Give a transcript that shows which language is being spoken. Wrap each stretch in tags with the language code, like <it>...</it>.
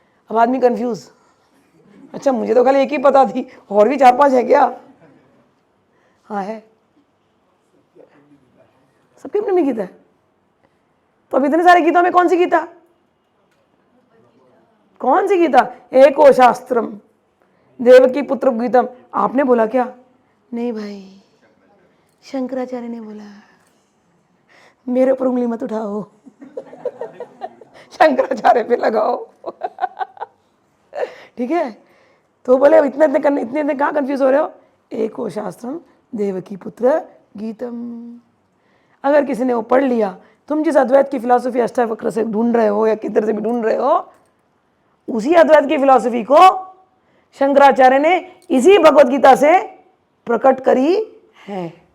<hi>अब आदमी कंफ्यूज, अच्छा मुझे तो खाली एक ही पता थी, और भी 4-5 है क्या? हाँ है, सबकी अपनी अपनी गीता है। तो अब इतने सारे गीतों में कौन सी गीता, कौन सी गीता?</hi> <sa>एको शास्त्रम देवकी पुत्र गीतम।</sa> <hi>आपने बोला क्या? नहीं भाई, शंकराचार्य ने बोला। मेरे ऊपर उंगली मत उठाओ, शंकराचार्य पे लगाओ। ठीक है? तो बोले इतने कहाँ कंफ्यूज हो रहे हो?</hi> <sa>एको शास्त्रम देवकी पुत्र गीतम।</sa> <hi>अगर किसी ने वो पढ़ लिया, तुम जिस अद्वैत की फिलॉसफी अष्टावक्र से ढूंढ रहे हो या किधर से भी ढूंढ रहे हो, उसी अद्वैत की फिलॉसफी को शंकराचार्य ने इसी भगवत गीता से प्रकट करी है।</hi>